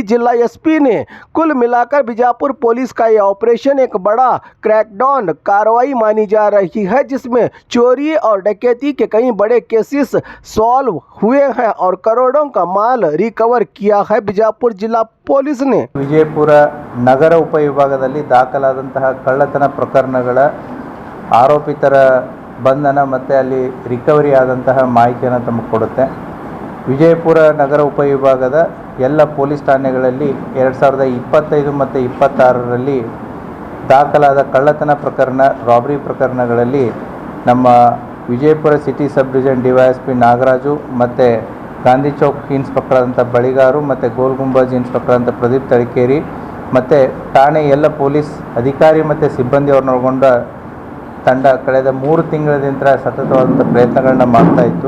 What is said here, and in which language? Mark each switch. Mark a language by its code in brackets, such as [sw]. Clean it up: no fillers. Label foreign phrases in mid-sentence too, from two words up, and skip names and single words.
[hi] जिला एसपी ने कुल मिलाकर बीजापुर पुलिस का यह ऑपरेशन एक बड़ा क्रैकडाउन कार्रवाई मानी जा रही है, जिसमें चोरी और डकैती के कई बड़े [en] cases solve [hi] हुए हैं और करोड़ों का माल रिकवर किया है बीजापुर जिला पुलिस ने। [kn] ವಿಜಯಪುರ ನಗರ ಉಪವಿಭಾಗದಲ್ಲಿ ದಾಖಲಾದಂತಹ ಕಳ್ಳತನ ಪ್ರಕರಣಗಳ ಆರೋಪಿತರ ಬಂಧನ ಮತ್ತು ಅಲ್ಲಿ ರಿಕವರಿ ಆದಂತಹ ಮಾಹಿತಿಯನ್ನು ತಮಗೆ ಕೊಡುತ್ತೆ. ವಿಜಯಪುರ ನಗರ ಉಪವಿಭಾಗದ ಎಲ್ಲ ಪೊಲೀಸ್ ಠಾಣೆಗಳಲ್ಲಿ 2025 ಮತ್ತು 26ರಲ್ಲಿ ದಾಖಲಾದ ಕಳ್ಳತನ ಪ್ರಕರಣ, ರಾಬರಿ ಪ್ರಕರಣಗಳಲ್ಲಿ ನಮ್ಮ ವಿಜಯಪುರ [en] city sub division DySP [kn] ನಾಗರಾಜು ಮತ್ತು ಗಾಂಧಿ ಚೌಕ್ ಇನ್ಸ್ಪೆಕ್ಟರ್ ಆದಂಥ ಬಳಿಗಾರು ಮತ್ತು ಗೋಲ್ ಗುಂಬಜ್ ಇನ್ಸ್ಪೆಕ್ಟರ್ ಅಂತ ಪ್ರದೀಪ್ ತಳಿಕೇರಿ ಮತ್ತು ಠಾಣೆ ಎಲ್ಲ ಪೊಲೀಸ್ ಅಧಿಕಾರಿ ಮತ್ತು ಸಿಬ್ಬಂದಿಯವರನ್ನೊಳಗೊಂಡ ತಂಡ ಕಳೆದ 3 ತಿಂಗಳಿಂದ ಸತತವಾದಂಥ ಪ್ರಯತ್ನಗಳನ್ನ ಮಾಡ್ತಾಯಿತ್ತು.